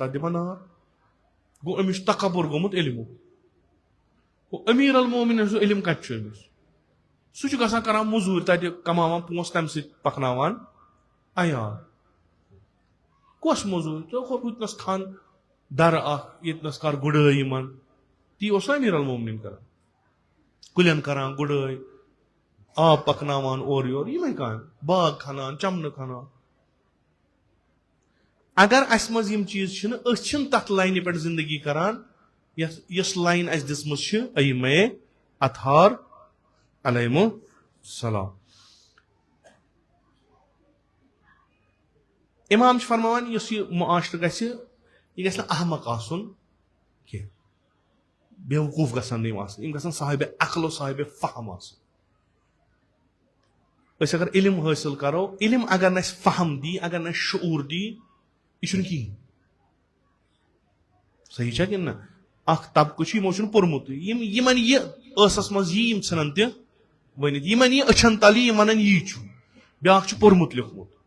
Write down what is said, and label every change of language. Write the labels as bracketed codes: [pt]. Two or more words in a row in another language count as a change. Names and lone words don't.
[ks] تتھ دِمہٕ نار گوٚو أمِس چھُ تکبر گوٚمُت علمُک گوٚو امیر المومنین سُہ علم کتہِ چھُ أمِس سُہ چھُ گژھان کران موٚزوٗرۍ تتہِ کماوان پونٛسہٕ تمہِ سۭتۍ پکناوان عیال کۄس موٚزوٗرۍ ژےٚ کھوٚت ہُتنس کھن درٕ اکھ ییٚتنس کر گُڈٲے یِمن تی اوس نا امیر المومنین کران کُلٮ۪ن کران گُڈٲے آب پکناوان اورٕ یورٕ یِمے کامہِ باغ کھنان چمنہٕ کھنان اگر اسہِ منٛز یِم چیٖز چھِنہٕ أسۍ چھِنہٕ تتھ لاینہِ پٮ۪ٹھ زندگی کران یۄس لاین اسہِ دِژمٕژ چھِ ائمہ اطہار [ar] علیہم السلام [ks] امام چھُ فرماوان یُس یہِ معاشرٕ گژھِ یہِ گژھِ نہٕ احمق آسُن کینٛہہ بیوقوٗف گژھن نہٕ یِم آسٕنۍ یِم گژھن صاحبِ عقل و صاحبِ فہم آسٕنۍ أسۍ اگر علم حٲصِل کرو علم اگر نہٕ اَسہِ فہم دی اگر نہٕ اَسہِ شعوٗر دی یہِ چھُنہٕ کِہینۍ صحیح چھا کِنہٕ نہ اکھ طبقہٕ چھُ یِمو چھُنہٕ پوٚرمُتٕے یِمن یہِ ٲسس منٛز یی یِم ژھٕنن تہِ ؤنِتھ یِمن یہِ أچھن تل یی یِم ونن یی چھُ بیاکھ چھُ پوٚرمُت لیوٗکھمُت